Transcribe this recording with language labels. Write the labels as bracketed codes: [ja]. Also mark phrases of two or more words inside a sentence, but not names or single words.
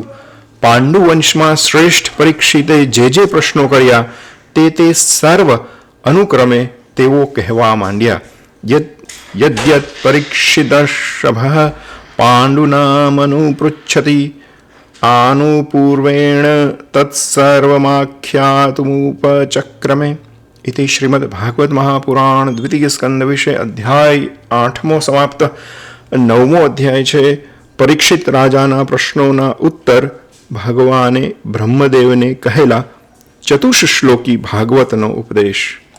[gu] પાંડુવંશમાં શ્રેષ્ઠ પરીક્ષિતે જે પ્રશ્નો કર્યા તે સર્વ અનુક્રમે તેઓ કહેવા માંડ્યા. [sa] યદ્યત પરીક્ષિતઃ પાંડુનામનુપૃચ્છતિ આનુપૂર્વેણ તત્સર્વમાખ્યાતુમુપચક્રમે. इति श्रीमद् भागवत महापुराण द्वितीय स्कंद विषय अध्याय 8मो समाप्त. [gu] 9મો અધ્યાય છે પરીક્ષિત રાજાના પ્રશ્નોના ઉત્તર ભગવાને બ્રહ્મદેવને કહેલા ચતુશ્લોકી ભાગવતનો ઉપદેશ.